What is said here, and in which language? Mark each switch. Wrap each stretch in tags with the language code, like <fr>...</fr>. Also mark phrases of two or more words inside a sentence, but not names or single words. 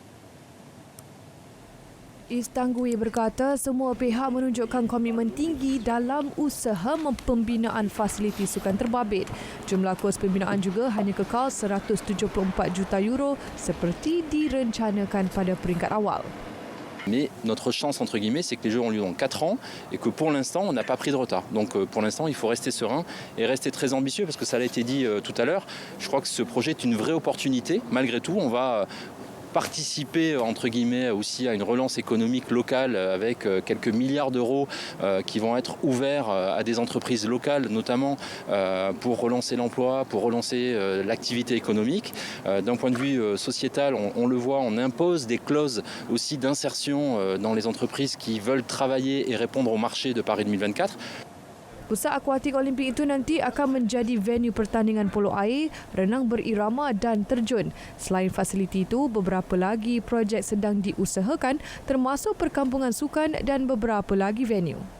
<ms>Istanbul berkata semua pihak menunjukkan komitmen tinggi dalam usaha pembinaan fasiliti sukan terbabit. Jumlah kos pembinaan juga hanya kekal 174 juta euro seperti direncanakan pada peringkat awal.</ms> <fr>Mais notre chance, entre guillemets, c'est que les Jeux ont lieu dans 4 ans et que pour l'instant, on n'a pas pris de retard. Donc pour l'instant, il faut rester serein et rester très ambitieux parce que ça a été dit tout à l'heure. Je crois que ce projet est une vraie opportunité. Malgré tout, on va participer entre guillemets aussi à une relance économique locale avec quelques milliards d'euros qui vont être ouverts à des entreprises locales, notamment pour relancer l'emploi, pour relancer l'activité économique. D'un point de vue sociétal, on le voit, on impose des clauses aussi d'insertion dans les entreprises qui veulent travailler et répondre au marché de Paris 2024.</fr> <ms>Pusat Akuatik Olimpik itu nanti akan menjadi venue pertandingan polo air, renang berirama dan terjun. Selain fasiliti itu, beberapa lagi projek sedang diusahakan termasuk perkampungan sukan dan beberapa lagi venue.</ms>